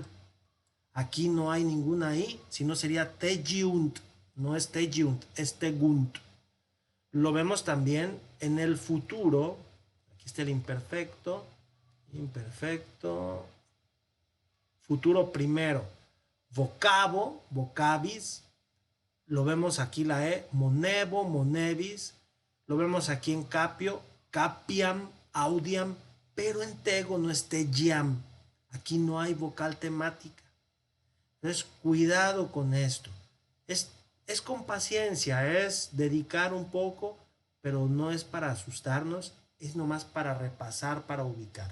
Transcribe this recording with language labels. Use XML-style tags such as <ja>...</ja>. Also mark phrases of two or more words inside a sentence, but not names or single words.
<es>Aquí no hay ninguna i, sino sería tegiunt. No es tegiunt, es tegunt. Lo vemos también en el futuro. Aquí está el imperfecto. Imperfecto. Futuro primero.</es> <la>Vocabo, vocabis.</la> <es>Lo vemos aquí la e.</es> <la>Monevo, monevis.</la> <es>Lo vemos aquí en capio.</es> <la>Capiam, audiam.</la> <es>Pero en tego no es tegiam. Aquí no hay vocal temática. Entonces, cuidado con esto. Es con paciencia, es dedicar un poco, pero no es para asustarnos, es nomás para repasar, para ubicar.</es>